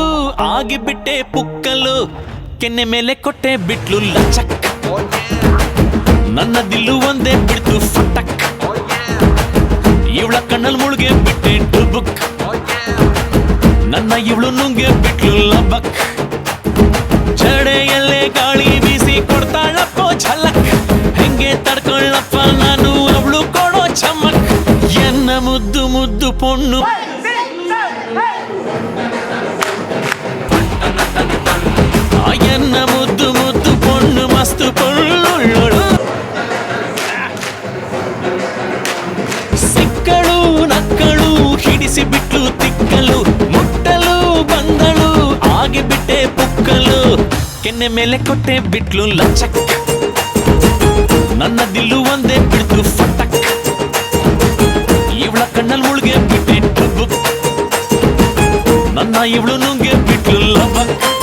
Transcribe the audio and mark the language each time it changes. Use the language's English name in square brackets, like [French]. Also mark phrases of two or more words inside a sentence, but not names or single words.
[Kannada] ಆಗಿಬಿಟ್ಟೆ ಪುಕ್ಕಲು, ಕೆನ್ನೆ ಮೇಲೆ ಕೊಟ್ಟೆ ಬಿಟ್ಲು ಲಚಕ್, ನನ್ನ ದಿಲ್ಲು ಒಂದೇ ಬಿಡ್ತು ಫಟಕ್, ಇವಳ ಕಣ್ಣಲ್ಲಿ ಮುಳುಗೆ ಬಿಟ್ಟೆ ಡುಬುಕ್, ನನ್ನ ಇವಳು ನುಂಗೆ ಬಿಟ್ಲು ಲಬಕ್. ಜಡೆಯಲ್ಲೇ ಗಾಳಿ ಬೀಸಿ ಕೊಡ್ತಾಳಪ್ಪೋ ಝಲಕ್, ಹೆಂಗೆ ತಡ್ಕೊಳ್ಳಪ್ಪ ನಾನು ಅವಳು ಕೊಡೋ ಚಮಕ್. [Tulu] ಎನ್ನ ಮುದ್ದು ಮುದ್ದು ಪೊಣ್ಣು, ಎನ್ನ ಮುದ್ದು ಮುದ್ದು ಪೊಣ್ಣು ಮಸ್ತು ಪೊಳ್ಳುಳ್ಳೋಳು. [Kannada] ಸಿಕ್ಕಳು ನಕ್ಕಳು ಹಿಡಿಸಿ ಬಿಟ್ಲು ತಿಕ್ಕಲು, ಮುಟ್ಟಲು ಬಂದಳು ಆಗಿಬಿಟ್ಟೆ ಪುಕ್ಕಲು, ಕೆನ್ನೆ ಮೇಲೆ ಕೊಟ್ಟೆ ಬಿಟ್ಲು ಲಚಕ್, ನನ್ನ ದಿಲ್ಲು ಒಂದೇ ಬಿಡ್ತು ಫಟಕ್, ಇವಳ ಕಣ್ಣಲ್ಲಿ ಮುಳುಗೆ ಬಿಟ್ಟೆ ಡುಬುಕ್, ನನ್ನ ಇವಳು ನುಂಗೆ ಬಿಟ್ಲು ಲಬಕ್.